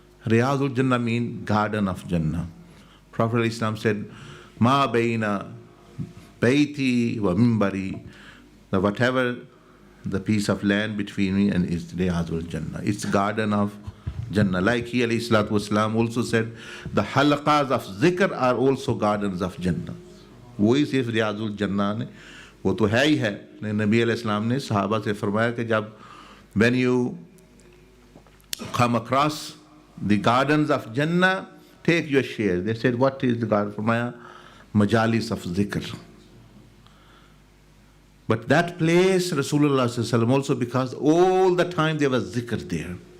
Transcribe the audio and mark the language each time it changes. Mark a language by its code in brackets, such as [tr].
[en] al-Jannah means garden of Jannah. Prophet ﷺ said, [ar] Ma bayna bayti wa mimbari, [en] that whatever the piece of land between me and is al-Jannah. It's garden of Jannah. Like he alayhi salatu wasalam also said, the halaqas of zikr are also gardens of Jannah. [hi] वही सिर्फ रियाजुल जन्ना ने, वो तो है ही है. नबी अलैहिस्सलाम ने सहाबा से फरमाया कि जब [en] when you come across the gardens of Jannah, take your share. They said, what is the garden? फरमाया majalis of zikr. But that place, Rasulullah sallallahu alaihi wasallam, also because all the time there was zikr there.